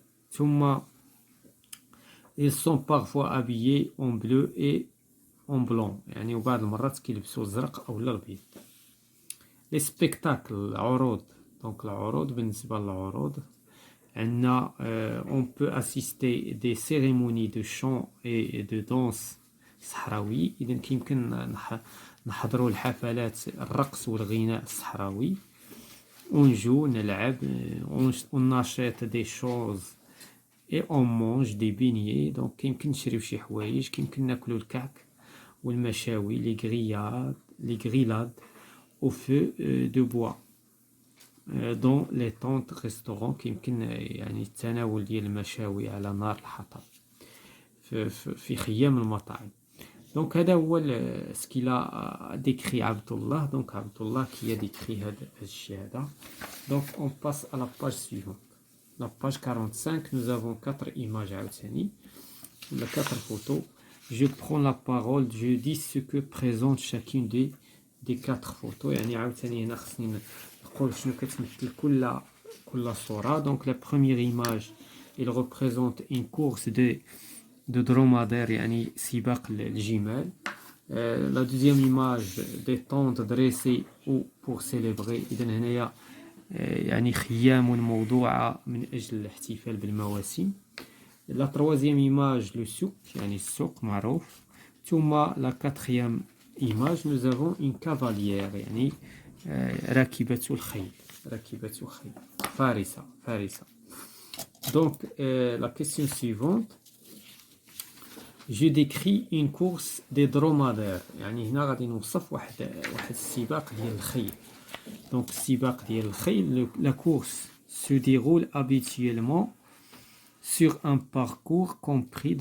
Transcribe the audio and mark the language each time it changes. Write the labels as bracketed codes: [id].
[fr] ثم ils sont parfois habillés en bleu et en blanc [ar] يعني وبعض المرات كيلبسوا الزرق أو الأبيض. لي سبيكتاكل العروض. دونك العروض بالنسبة للعروض عندنا [fr] on peut assister des cérémonies de chant et de danse صحراوي. [ar] إذا كيمكن نحضروا الحفلات الرقص والغناء الصحراوي. [fr] on joue نلعب on achète des choses et on mange des beignets. [ar] دونك كيمكن نشريو شي حوايج كيمكن ناكلو الكعك والمشاوي لي غريلاد [fr] au feu de bois dans les tentes restaurants. [ar] كيمكن يعني التناول ديال المشاوي على نار الحطب في خيام المطاعم. دونك هذا هو سكيلا ديكري عبد الله. دونك عبد الله كي ديكري هذا الشيء هذا. [fr] دونك on passe à la page suivante. La page 45, nous avons 4 images [ar] عاوتاني ولا [fr] 4 photos. Je prends la parole, je dis ce que présente chacune des 4 photos. [ar] يعني عاوتاني هنا خصني نقول شنو كتمثل كل صورة. [fr] Donc la première image, il représente une course de dromadaire [ar] يعني سباق الجمال. [fr] La deuxième image, des tentes dressées ou pour célébrer. [ar] إذا هنايا يعني خيام موضوعة من أجل الاحتفال بالمواسم. [fr] La troisième image, le souk [ar] يعني السوق معروف. [fr] ثم la quatrième image, nous avons une cavalière [ar] يعني راكبة الخيل فارسة. [fr] Donc la question suivante, je décris une course des dromadaires. [ar] يعني هنا غادي نوصف واحد السباق ديال الخيل. [fr] Donc [ar] السباق ديال الخيل, [fr] la course se déroule habituellement sur un parcours compris.